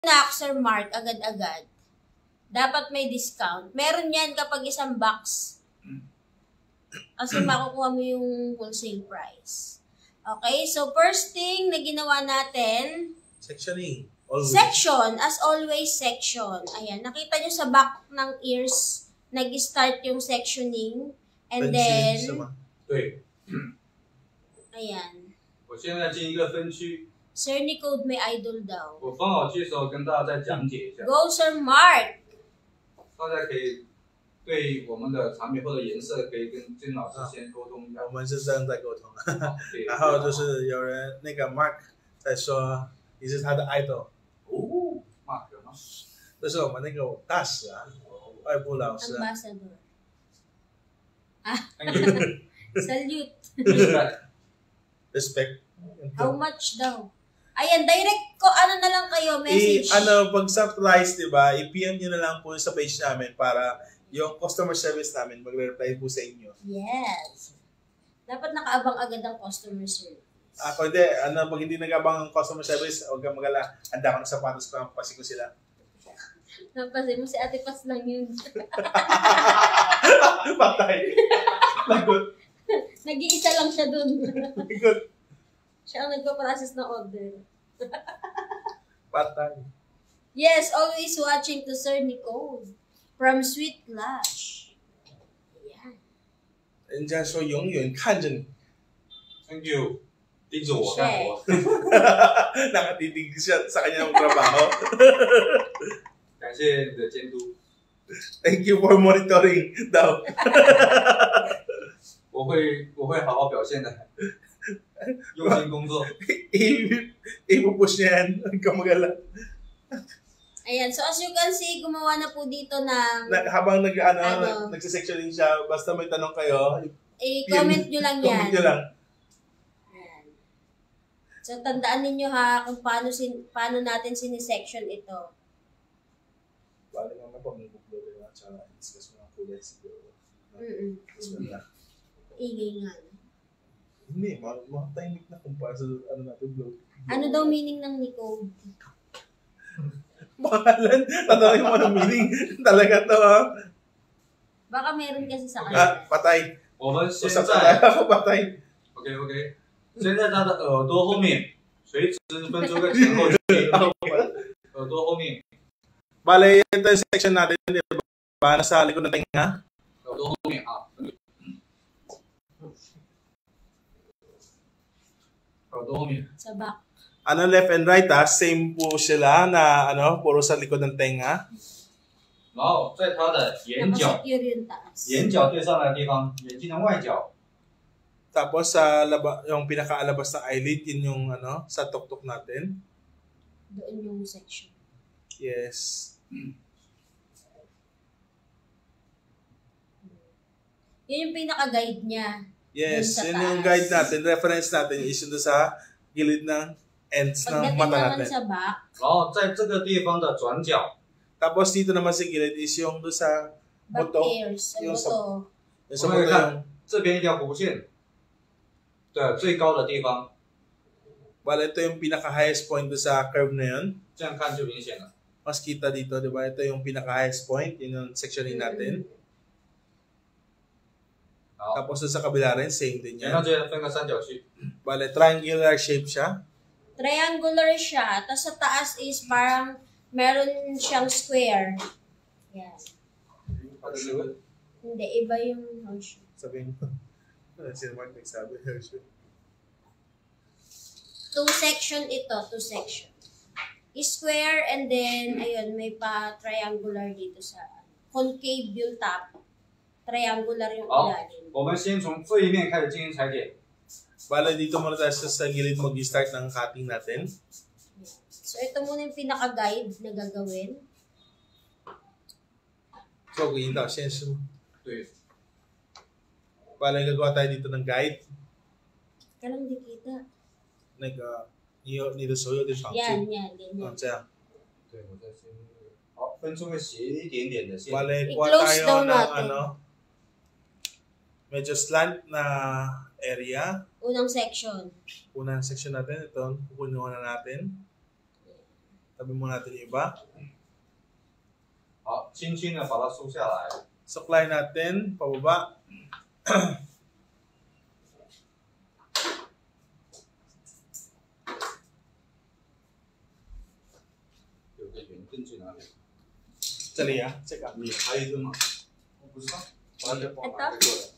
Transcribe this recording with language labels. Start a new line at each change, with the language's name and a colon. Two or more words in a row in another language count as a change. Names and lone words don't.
Filipino: na Sir Mark agad-agad, dapat may discount. Meron yan kapag isang box. Kasi makukuha mo yung wholesale price.
English: Okay, so first thing
Filipino: na ginawa natin,
English: sectioning. Always. Section, as always, section.
Filipino: Ayan, nakita nyo sa back ng ears, nag-start yung sectioning.
English: And then,
Chinese: 对。
Filipino: ayan.
Chinese: 我现在进一个分区。
Filipino: Sir Nicode may idol daw.
Chinese: 我刚好接手跟大家再讲解一下。
English: Go, Sir Mark!
Chinese: 大家可以对我们的产品或者颜色可以跟金老师先沟通一下。我们是这样在沟通。然后就是有人那个 Mark 在说你是他的 idol。哦 ，Mark 吗？这是我们那个大使啊，外部老师。
English: Ambassador. Thank you. Salute. Respect. How much daw?
Filipino: Ayan, direct ko, ano na lang kayo, message. Pag sa price, diba, i-PM nyo na lang po sa page namin para yung customer service namin magre-reply po sa inyo.
English: Yes.
Filipino: Dapat nakaabang agad ang customer service. Ako hindi, pag hindi nag-abang ang customer service, huwag kang magala, handa ko ng sapatos ko, pasi ko sila. Napasi mo si Ate Pas lang yun. Patay. Lagot. Nag-iisa lang siya dun. Lagot. Siya ang nagpa-process ng order. Patay.
English: Yes, always watching to Sir Nicole from Sweet Lush.
Filipino: Ayan.
Chinese: 人家说永远看着你。
English: Thank you.
Chinese: 盯着我干活。
Filipino: Nakatitig siya sa kanyang trabaho.
Chinese: 感谢你的监督。
English: Thank you for monitoring daw.
Chinese: 我会好好表现的。用心工作。
Filipino: I-push niya yan. Huwag kang magala. Ayan,
English: so as you can see,
Filipino: gumawa na po dito ng... Habang nagsisection siya, basta may tanong kayo, i-comment nyo lang yan. Comment nyo lang. Ayan. So tandaan ninyo ha, kung paano natin sinisection ito. Bali naman po, may buklo rin at saka discuss mo ang kulay siguro. Ingay nga. Hindi, mga timing na kumpara sa natin vlog. Ano daw meaning ng Nicole? Bakalan, tanongin mo ng meaning. Talaga to ha. Baka meron kasi sa kanya. Patay.
Chinese: 我们现
Filipino: Usap
Chinese: 在
Filipino: ako, patay.
Chinese: OK， 现在他的耳朵后面垂直分出个前后距离，耳朵后面。
Filipino: Bale, ito yung section natin, di ba? Nasa likod ng tenga.
Chinese: 耳朵后面啊。耳朵后面。
Filipino: Sa back.
English: Left and right same
Filipino: po sila na puro sa likod ng tenga.
Chinese: 然后在他的眼角，
Filipino: Nakasecure yung taas.
Chinese: 眼角对上来的地方，眼睛的外角。
Filipino: Tapos sa yung pinakaalabas ng eyelid, yun yung sa tuktok natin. Doon yung section. Yes. Yun yung pinaka-guide niya.
English: Yes,
Filipino: Dun sa yun yung taas. guide natin. Reference natin is yun sa gilid ng ends ng Pagdating mata naman natin. sa back,
Chinese: 然后在这个地方的转角，
Filipino: Tapos dito naman sa gilid is yung doon sa
English: back
Filipino: buto. ears, sa Yung buto. Yung sa
Chinese: 我
Filipino: buto
Chinese: 们
Filipino: yung
Chinese: 看这边一条弧线，对，最高的地方，
Filipino: Bale, ito yung pinaka-
English: highest point
Filipino: doon sa curve na yun.
Chinese: 这样看就明显了。
Filipino: Mas kita dito, di ba? Ito yung pinaka-
English: highest point.
Filipino: Yun yung sectioning natin.
Chinese: 好，
Filipino: Tapos doon sa kabila rin, same din
Chinese: 然后
Filipino: yan.
Chinese: 这分个三角区。
Filipino: Bale, triangular shape siya. Triangular siya, tapos sa taas is parang meron siyang square. Yan.
Chinese: 它的那个
Filipino: Hindi, iba yung horseshoe. Sabihin mo. Sino Mark nagsabi?
English: Two section ito, two section. Square and then,
Filipino: ayun, may pa-triangular dito sa concave yung top. Triangular yung
Chinese: 好
Filipino: ilalim.
Chinese: 我们先从这一面开始进行裁剪。
Filipino: Bale, dito muna tayo sa gilid mag-start ng cutting natin. So, ito muna yung pinaka-guide na gagawin. So, kuyin daw, sense mo.
Chinese: 对，
Filipino: Bale, gagawa tayo dito ng guide. Kalang di kita.
Chinese: 那个你的手有点长
Filipino: Yan,
Chinese: 处，
Filipino: yan, ganyan.
Chinese: 这样。对，我再先好，分出个斜一点点的线。
Filipino: Bale, kuha I-close tayo daw ng natin. medyo slant na area. Unang section. Unang section natin, ito, kukunuha na natin. Tabi mo natin yung iba.
Chinese: 好，轻轻的把它梳下来。
Filipino: Suklay natin, pababa.
Chinese: 有个圆根去哪里？
Filipino: Sali ah.
English: Check out.
Chinese: 你还有一根吗？我不知道，把它放哪个过来？